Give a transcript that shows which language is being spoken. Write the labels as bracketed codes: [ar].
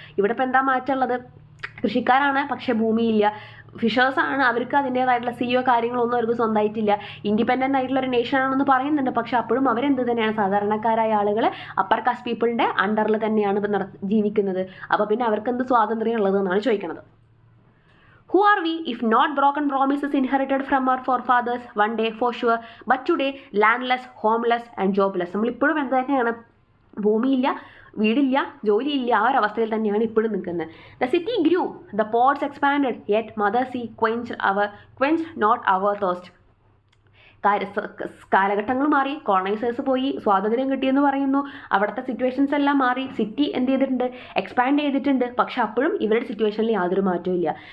[ml] ഇവിടെ ഇപ്പോൾ എന്താ മാറ്റമുള്ളത്? കൃഷിക്കാരാണ് പക്ഷേ ഭൂമിയില്ല. ഫിഷേഴ്സാണ്, അവർക്ക് അതിൻ്റേതായിട്ടുള്ള സിഒ കാര്യങ്ങളൊന്നും അവർക്ക് സ്വന്തമായിട്ടില്ല. ഇൻഡിപെൻഡൻ്റ് ആയിട്ടുള്ള ഒരു നേഷൻ ആണെന്ന് പറയുന്നുണ്ട്, പക്ഷെ അപ്പോഴും അവരെന്ത് തന്നെയാണ്, സാധാരണക്കാരായ ആളുകൾ അപ്പർ കാസ്റ്റ് പീപ്പിളിൻ്റെ അണ്ടറിൽ തന്നെയാണ് ജീവിക്കുന്നത്. അപ്പോൾ പിന്നെ അവർക്ക് എന്ത് സ്വാതന്ത്ര്യം ഉള്ളത് എന്നാണ് ചോദിക്കുന്നത്. [en] Who are we if not broken promises inherited from our forefathers? One day for sure, but today landless, homeless and jobless. [ml] നമ്മളിപ്പോഴും എന്ത് തന്നെയാണ്, ഭൂമിയില്ല, വീടില്ല, ജോലിയില്ല, ആ ഒരു അവസ്ഥയിൽ തന്നെയാണ് ഇപ്പോഴും നിൽക്കുന്നത്. [en] The city grew, the ports expanded, yet mother sea quench not our thirst. [ml] കാലഘട്ടങ്ങൾ മാറി, കോളനൈസേഴ്സ് പോയി, സ്വാതന്ത്ര്യം കിട്ടിയെന്ന് പറയുന്നു, അവിടുത്തെ സിറ്റുവേഷൻസ് എല്ലാം മാറി, സിറ്റി എന്ത് ചെയ്തിട്ടുണ്ട്, എക്സ്പാൻഡ് ചെയ്തിട്ടുണ്ട്, പക്ഷെ അപ്പോഴും ഇവരുടെ സിറ്റുവേഷനിൽ യാതൊരു മാറ്റവും ഇല്ല.